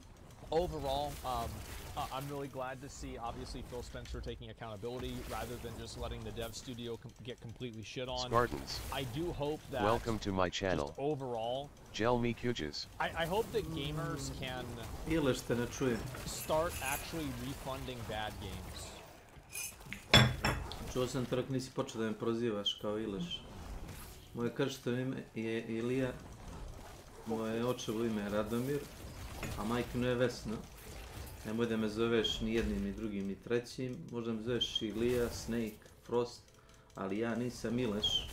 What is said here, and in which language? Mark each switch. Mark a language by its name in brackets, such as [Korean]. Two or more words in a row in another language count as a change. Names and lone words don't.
[English] Overall, I'm really glad to see, obviously, Phil Spencer taking accountability rather than just letting the dev studio get completely shit on. Spartans, I do hope that... welcome to my channel. Overall... Gel me kujas. I hope that gamers can... start actually refunding bad games. [Serbian] Čuo sam trak nisi počeo da me prozivaš kao Ileš. Moje krštovo ime je Ilija, moje očevo ime je Radomir, a majkino je Vesna. Nemoj da me zoveš ni jednim, ni drugim, ni trećim. Možda me zoveš Ilija, Snake, Frost, ali ja nisam Ileš.